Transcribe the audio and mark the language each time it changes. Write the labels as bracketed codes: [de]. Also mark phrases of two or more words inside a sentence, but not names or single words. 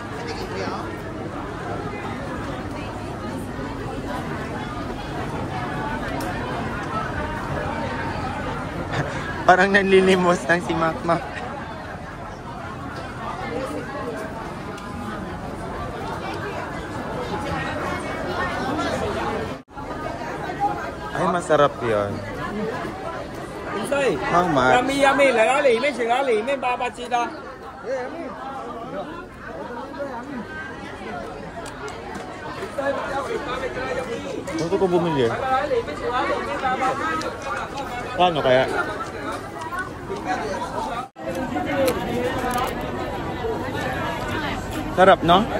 [tl] Parang nanlilimos lang si Makmak. Ay, masarap yun. [en] How much? Yummy, yummy. [yue] 嚟啦，嚟咩食啊？嚟咩800折啊？ [tl] Gusto ko bumili. Paano kaya? Sarap, no?